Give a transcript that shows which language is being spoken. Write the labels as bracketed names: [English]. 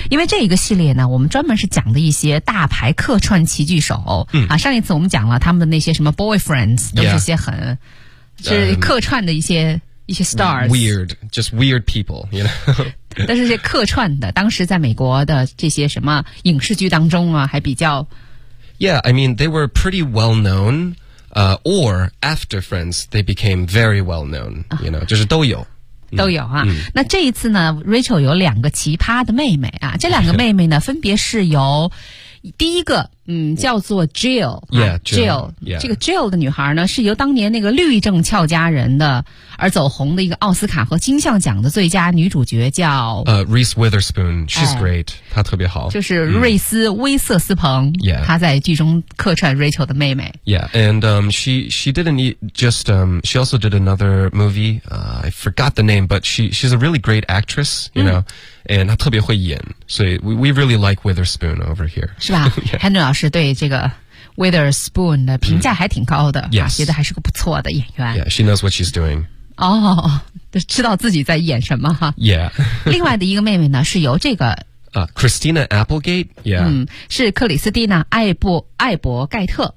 [Chinese] 因为这一个系列呢，我们专门是讲的一些大牌客串奇剧手啊，上一次我们讲了他们的那些什么 boyfriends。这些很是客串的一些 stars, [English] weird, just weird people, you know. [Chinese] 但是这客串的，当时在美国的这些什么影视剧当中啊，还比较。 [English] Yeah, I mean, they were pretty well known, or after Friends, they became very well known, you know, 就是都有。 [Chinese] 都有啊。那这一次呢 ,Rachel 有两个奇葩的妹妹啊，这两个妹妹呢分别是由第一个叫做 Jill, [English] yeah, Jill, Jill, yeah. [Chinese] 这个 Jill 的女孩呢是由当年那个律政俏佳人的而走红的一个奥斯卡和金像奖的最佳女主角叫 [English] Reese Witherspoon, she's great, 她特别好。 [Chinese] 就是瑞斯威瑟斯彭、 [English] yeah. [Chinese] 她在剧中客串 Rachel 的妹妹。 [English] Yeah, and she didn't just, she also did another movie, I forgot the name, but she's a really great actress, you know, and 她特别会演，所以 we really like Witherspoon over here. [Chinese] 是吧Henry 老师对这个 Witherspoon 的评价还挺高的、 [English] yes. [Chinese] 觉得还是个不错的演员。 [English] Yeah, she knows what she's doing. [Chinese] 哦，知道自己在演什么哈。 [English] Yeah. [Chinese] 另外的一个妹妹呢是由这个 [English] Christina Applegate, yeah. [Chinese] 是克里斯蒂娜艾伯盖特。